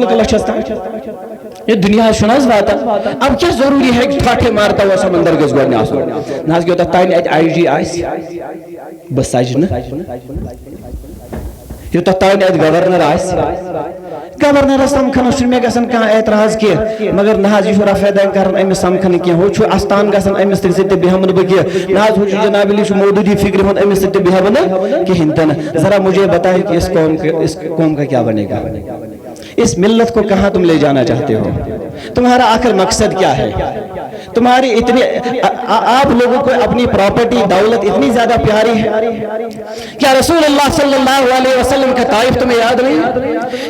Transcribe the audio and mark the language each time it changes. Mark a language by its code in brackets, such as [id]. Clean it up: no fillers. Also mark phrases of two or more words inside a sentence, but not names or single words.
[ks] لُکن لچھس تام یہ دنیا چھُنہٕ حظ واتان [ur] اب کیا ضروری ہے کہ ٹھاٹھے مارتا ہوا سمندر [ks] گژھِ گۄڈنہِ آسُن نہ حظ یوتتھ تانۍ اتہِ آی جی آسہِ بہٕ سجہِ نہٕ یوتتھ تانۍ اتہِ گورنر آسہِ گورنرس سمکھنس چھُنہٕ مےٚ گژھان کانٛہہ اعتراض کینٛہہ مگر نہ حظ یہِ چھُ رفع دین کران أمِس سمکھنہٕ کینٛہہ ہُہ چھُ استان گژھان أمِس سۭتۍ تہِ بیٚہمہٕ نہٕ بہٕ کینٛہہ نہ حظ ہُہ چھُ جناب علی چھُ مودودی فکرِ ہُنٛد أمِس سۭتۍ تہِ بیٚہمہٕ نہٕ کِہیٖنۍ تہِ نہٕ [ur] ذرا مجھے بتائیں کہ اس قوم کا کیا بنے گا اس ملت کو کہاں تم لے جانا چاہتے ہو تمہارا آخر مقصد کیا ہے تمہاری اتنی آپ لوگوں کو اپنی پراپرٹی دولت اتنی زیادہ پیاری ہے؟ کیا رسول اللہ صلی اللہ علیہ وسلم کا طائف تمہیں یاد نہیں ہے؟